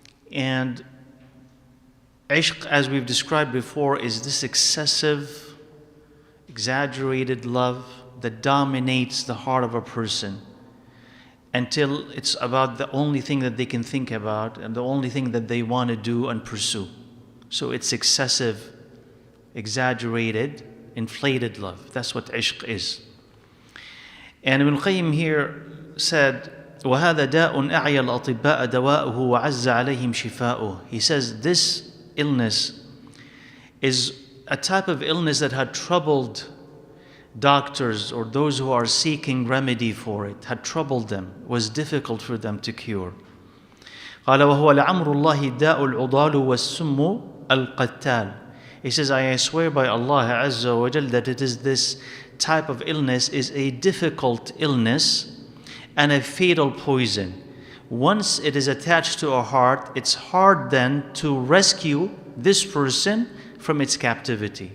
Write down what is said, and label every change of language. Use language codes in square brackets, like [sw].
[en] And ishq, as we've described before, is this excessive, exaggerated love that dominates the heart of a person until it's about the only thing that they can think about and the only thing that they want to do and pursue. So it's excessive, exaggerated, inflated love. That's what ishq is. And Ibn al-Qayyim here said, [ar] وَهَذَا دَاءٌ أَعْيَا الْأَطِبَّاءَ دَوَاؤُهُ وَعَزَّ عَلَيْهِمْ شِفَاؤُهُ. [en] He says this illness is a type of illness that had troubled doctors or those who are seeking remedy for it, had troubled them, was difficult for them to cure. [ar] قال وهو لعمر الله الداء العضال والسم القتال. [en] He says, I swear by Allah Azza wa Jal that it is this type of illness is a difficult illness and a fatal poison. Once it is attached to a heart, it's hard then to rescue this person from its captivity.